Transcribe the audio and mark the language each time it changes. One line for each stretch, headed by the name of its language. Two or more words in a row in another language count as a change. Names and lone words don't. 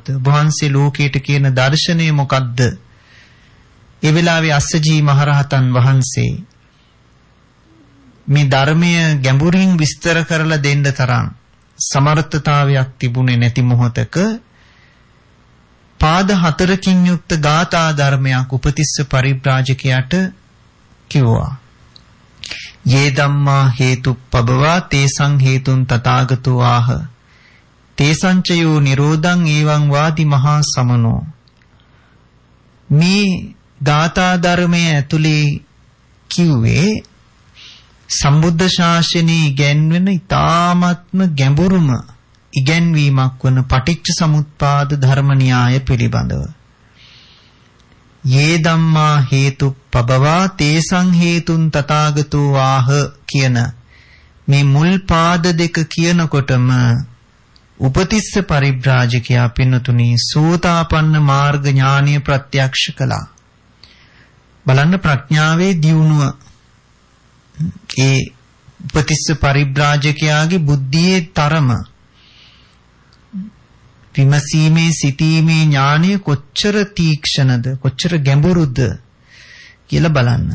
Sinhala: ඔබ වහන්සේ ලෝකයට කියන දර්ශනය මොකද්ද? ඒ වෙලාවේ අස්සජී මහරහතන් වහන්සේ මේ ධර්මය ගැඹුරින් විස්තර කරලා දෙන්න තරම් සමර්ථතාවයක් තිබුණේ නැති මොහොතක පාද 4කින් යුක්ත ගාථා ධර්මයක් උපතිස්ස පරිබ්‍රාජකයාට කිව්වා.
Pali: යේ ධම්මා හේතුප්පබවා තේසං හේතුන් තථාගතෝ ආහ තේසංචයෝ නිරෝධං එවං වාදි මහා සමනෝ.
Sinhala: මේ ගාථා ධර්මයේ ඇතුලේ කිව්වේ සම්බුද්ධ ශාසනයේ ඉගැන්වෙන ඊ타ත්ම ගැඹුරුම ඉගැන්වීමක් වන පටිච්ච සමුප්පාද ධර්ම න්‍යාය පිළිබඳව.
Pali: යේ ධම්මා හේතුප්පබවා තේසං හේතුන් තථාගතෝ ආහ
Sinhala: කියන මේ මුල් පාද දෙක කියනකොටම උපතිස්ස පරිබ්‍රාජකයා පින්නතුනි සෝතාපන්න මාර්ග ඥානීය ප්‍රත්‍යක්ෂ කළා. බලන්න ප්‍රඥාවේ දියුණුව ඒ උපතිස්ස පරිබ්‍රාජකයාගේ බුද්ධියේ තරම විමසීමේ සිටීමේ ඥානය කොච්චර තීක්ෂණද කොච්චර ගැඹුරුද කියලා බලන්න.